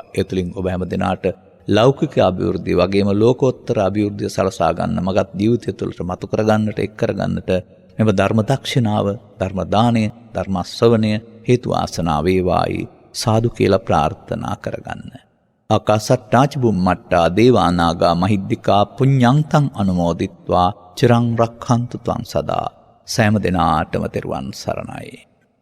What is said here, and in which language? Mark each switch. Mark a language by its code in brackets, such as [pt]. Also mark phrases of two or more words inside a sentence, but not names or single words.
[si] ඒ තුලින් ඔබ හැම දිනාට ලෞකික අභිවෘද්ධිය වගේම ලෝකෝත්තර අභිවෘද්ධිය සලසා ගන්න මගත් ජීවිතය තුළට මතු කරගන්නට එක් කරගන්නට මෙව ධර්ම දක්ෂිනාව, ධර්ම දාණය, ධර්ම ශ්‍රවණය හේතු ආසනා වේවායි සාදු කියලා ප්‍රාර්ථනා කරගන්න. [pi] ආකාසට්ටාච බුම්මට්ටා දේවානාගා මහිද්దికා පුඤ්ඤන්තං අනුමෝදිත්වා චිරං රක්ඛන්තු ත්වං සදා. [si] සෑම දිනාටම තෙරුවන් සරණයි.